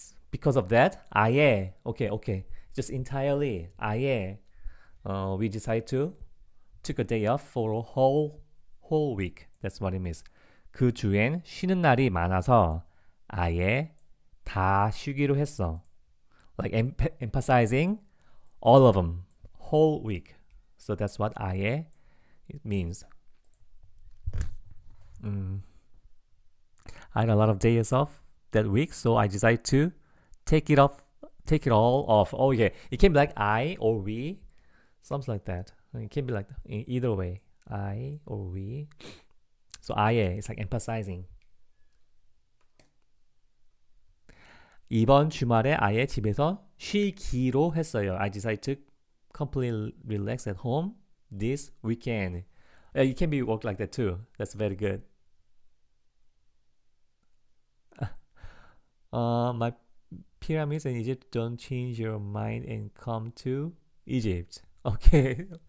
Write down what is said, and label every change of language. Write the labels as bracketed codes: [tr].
[en] Because of that, 아예. Okay. Just entirely. 아예. We decide to took a day off for a whole week. That's what it means. [ko] 그 주엔 쉬는 날이 많아서 아예 다 쉬기로 했어. [en] Like emphasizing all of them, whole week. So that's what 아예 it means. I had a lot of days off that week, so I decided to take it all off. Oh yeah, it can be like I or we, something like that. It can be like either way, I or we. So 아예 is like emphasizing. [ko] 이번 주말에 아예 집에서 쉬기로 했어요. [en] I decided to completely relax at home this weekend. You can be work like that too. That's very good. My pyramids in Egypt, don't change your mind and come to Egypt. Okay.